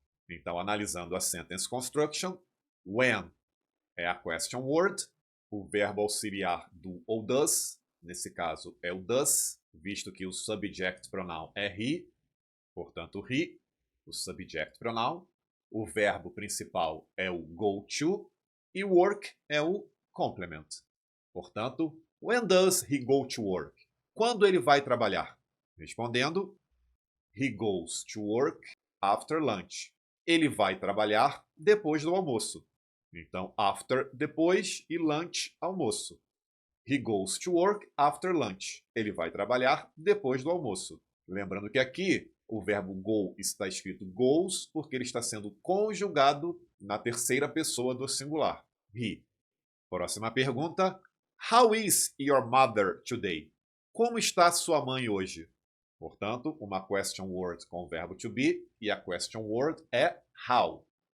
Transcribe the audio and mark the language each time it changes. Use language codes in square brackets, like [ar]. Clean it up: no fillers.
[pt] Então, analisando a sentence construction, when é a question word, o verbo auxiliar do ou does, nesse caso é o does, visto que o subject pronoun é he, portanto he, o subject pronoun, o verbo principal é o go to e work é o complement. [en] Portanto, when does he go to work? [pt] Quando ele vai trabalhar? [en] Respondendo, he goes to work after lunch. [pt] Ele vai trabalhar depois do almoço. Então, after, depois, e lunch, almoço. [en] He goes to work after lunch. [pt] Ele vai trabalhar depois do almoço. Lembrando que aqui o verbo go está escrito goes porque ele está sendo conjugado na terceira pessoa do singular, he. Próxima pergunta: [en] how is your mother today? [pt] Como está sua mãe hoje? Portanto, uma question word com o verbo to be e a question word é how.